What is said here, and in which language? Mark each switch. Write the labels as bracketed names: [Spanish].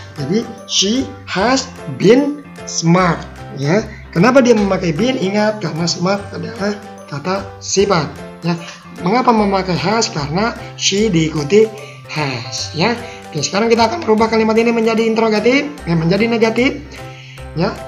[Indonesian] Jadi [English] she has been smart ya. [Indonesian] Kenapa dia memakai been? Ingat, karena smart adalah kata sifat ya. Mengapa memakai has? Karena she diikuti has ya. Oke, sekarang kita akan merubah kalimat ini menjadi interrogatif, menjadi negatif ya.